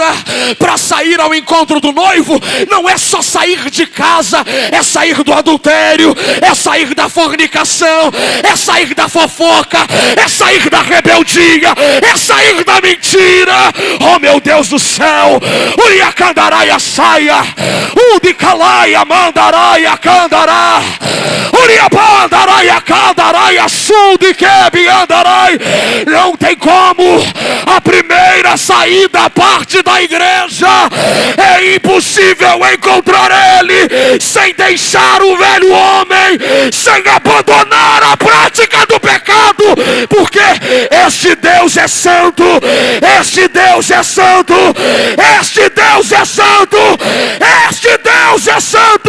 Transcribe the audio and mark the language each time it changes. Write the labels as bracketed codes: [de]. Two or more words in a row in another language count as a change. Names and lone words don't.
[pt] Para sair ao encontro do noivo não é só sair de casa, é sair do adultério, é sair da fornicação, é sair da fofoca, é sair da rebeldia, é sair da mentira. Oh meu Deus do céu, Uria Candaraia saia, Udicalaia mandaraia candará, Uria Pandaraia Candaraia Sudi Kebi Andarai. Não tem como a primeira saída da parte da igreja. É impossível encontrar ele sem deixar o velho homem, sem abandonar a prática do pecado, porque este Deus é santo, este Deus é santo, este Deus é santo, este Deus é santo.